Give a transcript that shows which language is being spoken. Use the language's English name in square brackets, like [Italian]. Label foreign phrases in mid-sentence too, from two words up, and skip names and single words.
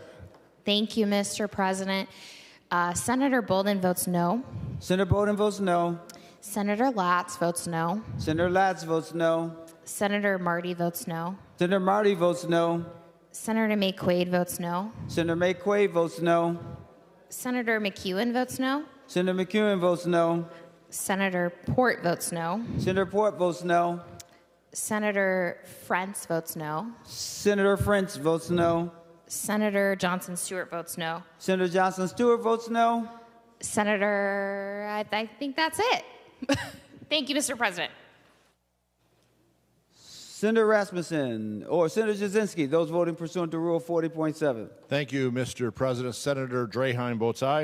[English] Thank you, Mr. President. Senator Bolden votes no. Senator Bolden votes no. Senator Latz votes no. Senator Latz votes no. Senator Marty votes no. Senator Marty votes no. Senator McQuaid votes no. Senator McQuaid votes no. Senator McEwen votes no. Senator McEwen votes no. Senator Port votes no. Senator Port votes no. Senator Frentz votes no. Senator Frentz votes no. Senator Johnson Stewart votes no. Senator Johnson Stewart votes no. Senator, I think that's it. Thank you, Mr. President. Senator Rasmussen or Senator Jasinski, those voting pursuant to Rule 40.7. Thank you, Mr. President. Senator Draheim votes aye.